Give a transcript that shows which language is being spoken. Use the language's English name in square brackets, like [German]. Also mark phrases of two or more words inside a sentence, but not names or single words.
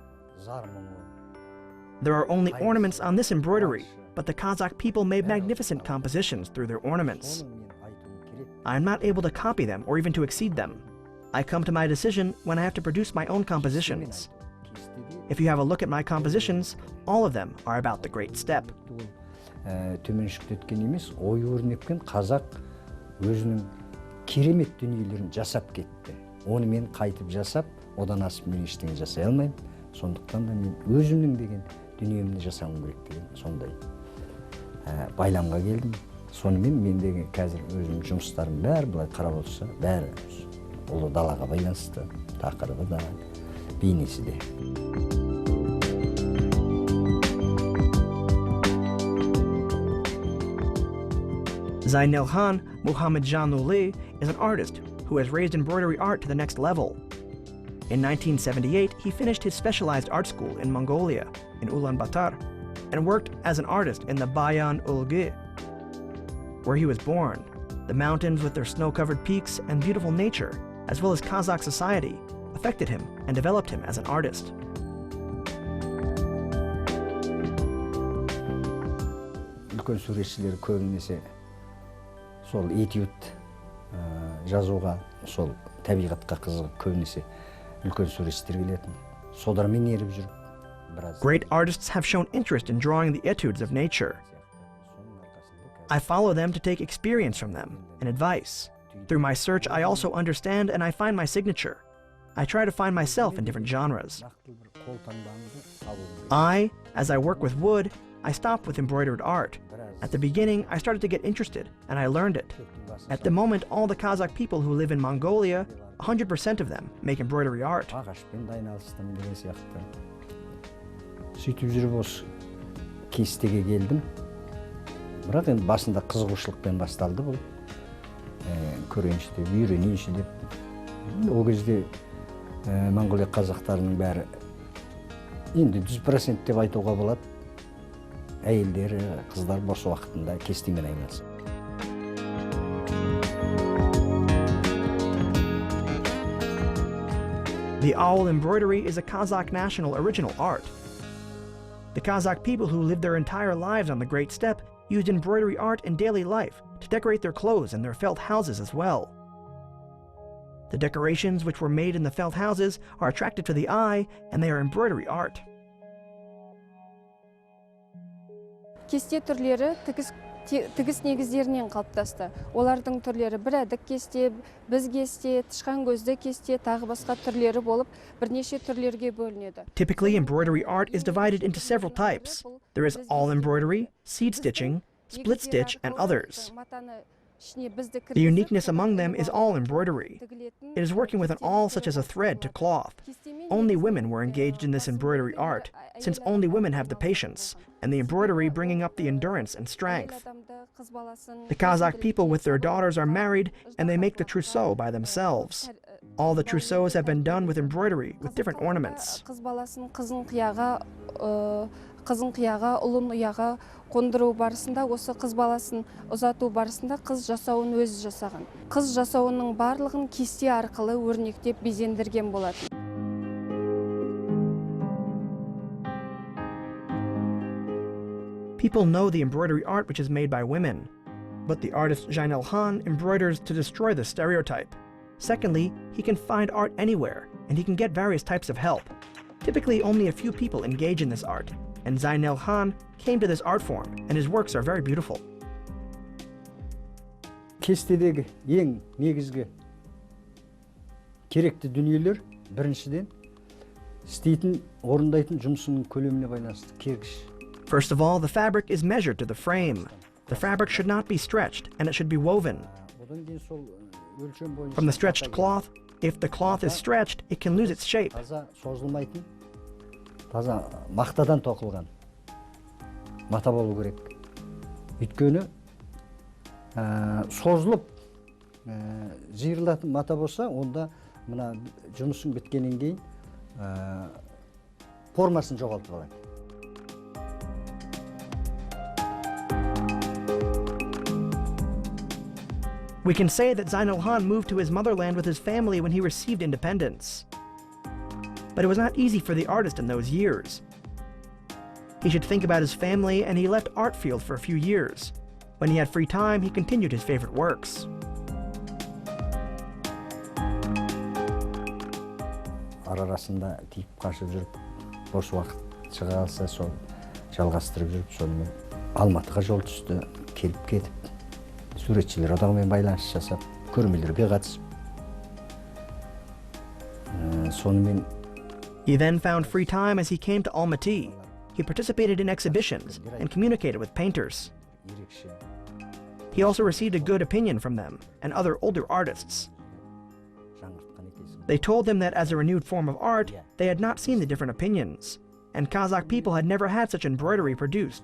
[English] There are only ornaments on this embroidery, but the Kazakh people made magnificent compositions through their ornaments. I am not able to copy them or even to exceed them. I come to my decision when I have to produce my own compositions. If you have a look at my compositions, all of them are about the Great Steppe. [Kazakh] Төменшіктеткен емес, ою-өрнекпен қазақ өзінің керемет дүниелерін жасап кетті. Оны мен қайтып жасап, одан асып мен ештеңе жасай алмаймын. Сондықтан да мен өзімнің деген дүниемді жасауым керек деген сондай байламға келдім. Сонымен мендегі қазір өзім жұмыстарым бәрі былай қарап отырса, бәрі ұлы далаға байланысты, тақырыбы да, бейнесі де. [English] Zaynelhan Muhammadjanuli is an artist who has raised embroidery art to the next level. In 1978, he finished his specialized art school in Mongolia, in Ulaanbaatar, and worked as an artist in the Bayan Ulgi, where he was born. The mountains with their snow-covered peaks and beautiful nature, as well as Kazakh society, affected him and developed him as an artist. [Kazakh] Үлкен суретшілер көбінесе сол этюд жазуға, сол табиғатқа қызығып көбінесе үлкен суретшілер келетін. Солармен еріп жүріп біраз. [English] Great artists have shown interest in drawing the etudes of nature. I follow them to take experience from them and advice. Through my search, I also understand and I find my signature. I try to find myself in different genres. As I work with wood, I stopped with embroidered art. At the beginning, I started to get interested, and I learned it. At the moment, all the Kazakh people who live in Mongolia, 100% of them make embroidery art. [Kazakh] Сөйтіп жүріп осы кестеге келдім. Бірақ енді басында қызығушылықпен басталды бұл. Көрейінші деп, үйренейінші деп. Ол кезде Монголия қазақтарының бәрі енді 100% деп айтуға болады. Әйелдері, қыздар бос уақытында кестемен айналысады. [English] The owl embroidery is a Kazakh national original art. The Kazakh people who lived their entire lives on the Great Steppe used embroidery art in daily life to decorate their clothes and their felt houses as well. The decorations which were made in the felt houses are attractive to the eye, and they are embroidery art. [Kazakh] Кесте түрлері тігіс негіздерінен қалыптасты. Олардың түрлері бір әдік кесте, біз кесте, тышқан көзді кесте, тағы басқа түрлері болып, бірнеше түрлерге бөлінеді. [English] Typically, embroidery art is divided into several types. There is all embroidery, seed stitching, split stitch, and others. The uniqueness among them is all embroidery. It is working with an awl such as a thread to cloth. Only women were engaged in this embroidery art, since only women have the patience, and the embroidery bringing up the endurance and strength. The Kazakh people with their daughters are married, and they make the trousseau by themselves. All the trousseaux have been done with embroidery, with different ornaments. [Kazakh] қызын қияға, ұлын ұяға қондыру барысында, осы қыз баласын ұзату барысында қыз жасауын өзі жасаған. Қыз жасауының барлығын кесте арқылы өрнектеп безендірген болатын. [English] People know the embroidery art which is made by women, but the artist Jainel Khan embroiders to destroy the stereotype. Secondly, he can find art anywhere, and he can get various types of help. Typically, only a few people engage in this art, and Jainel Khan came to this art form, and his works are very beautiful. [Kazakh] Кестедегі ең негізгі керекті дүниелер біріншіден істейтін, орындайтын жұмысының көлеміне байланысты кергіш. [English] First of all, the fabric is measured to the frame. The fabric should not be stretched, and it should be woven. From the stretched cloth, if the cloth is stretched, it can lose its shape. [Kazakh] Таза созылмайтын, таза мақтадан тоқылған мата болу керек. Өйткені созылып жиырылатын мата болса, онда мына жұмысын біткеннен кейін формасын жоғалтып алады. [English] We can say that Jainel Khan moved to his motherland with his family when he received independence. But it was not easy for the artist in those years. He should think about his family, and he left art field for a few years. When he had free time, he continued his favorite works. [Kazakh] Арасында тиіп қашып жүріп, бос уақыт шыға алса, сол жалғастырып жүріп, сонымен Алматыға жол түсті, келіп кетіп, суретшілер одағымен байланыс жасап, көрмелерге қатысып. Сонымен [English] He then found free time as he came to Almaty. He participated in exhibitions and communicated with painters. He also received a good opinion from them and other older artists. They told him that as a renewed form of art, they had not seen the different opinions, and Kazakh people had never had such embroidery produced.